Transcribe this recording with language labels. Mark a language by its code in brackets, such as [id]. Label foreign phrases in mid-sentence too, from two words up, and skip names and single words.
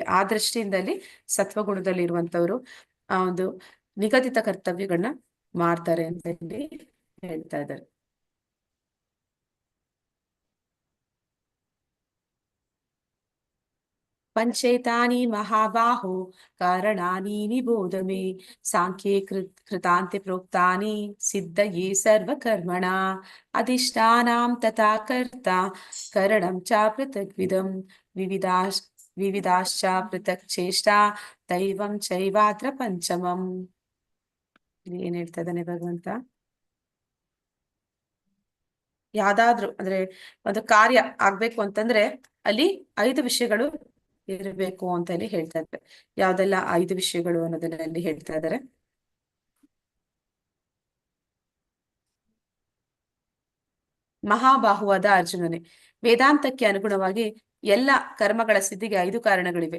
[kn] ಆ ದೃಷ್ಟಿಯಿಂದಲ್ಲಿ ಸತ್ವಗುಣದಲ್ಲಿ ಇರುವಂತವ್ರು ಆ ಒಂದು ನಿಗದಿತ ಕರ್ತವ್ಯಗಳನ್ನ ಮಾಡ್ತಾರೆ ಅಂತ ಹೇಳಿ ಹೇಳ್ತಾ ಇದ್ದಾರೆ. [sa] ಪಂಚೇತಾನಿ ಮಹಾಬಾಹೋ ಕಾರಣಾನಿ ನಿಬೋಧ ಮೇ ಸಾಂಖ್ಯೇ ಕೃತಾಂತೆ ಪ್ರೋಕ್ತಾನಿ ಸಿದ್ಧಯೇ ಸರ್ವಕರ್ಮಣ ಅಧಿಷ್ಠಾನಾಂ ತಥಾ ಕರ್ತ ಕರಣಂ ಚ ಪೃಥಗ್ವಿಧಂ ವಿವಿಧಾಶ್ಚ ಪೃಥಕ್ ಚೇಷ್ಟಾ ದೈವಂ ಚೈವಾತ್ರ ಪಂಚಮಂ. [kn] ಏನ್ ಹೇಳ್ತಾ ಇದ್ದಾನೆ ಭಗವಂತ, ಯಾವ್ದಾದ್ರು ಅಂದ್ರೆ ಒಂದು ಕಾರ್ಯ ಆಗ್ಬೇಕು ಅಂತಂದ್ರೆ ಅಲ್ಲಿ 5 ವಿಷಯಗಳು ಇರಬೇಕು ಅಂತ ಹೇಳಿ ಹೇಳ್ತಾ ಇದ್ದಾರೆ. ಯಾವ್ದೆಲ್ಲ 5 ವಿಷಯಗಳು ಅನ್ನೋದನ್ನ ಅಲ್ಲಿ ಹೇಳ್ತಾ ಇದ್ದಾರೆ. ಮಹಾಬಾಹುವಾದ ಅರ್ಜುನನೇ, ವೇದಾಂತಕ್ಕೆ ಅನುಗುಣವಾಗಿ ಎಲ್ಲ ಕರ್ಮಗಳ ಸಿದ್ಧಿಗೆ 5 ಕಾರಣಗಳಿವೆ.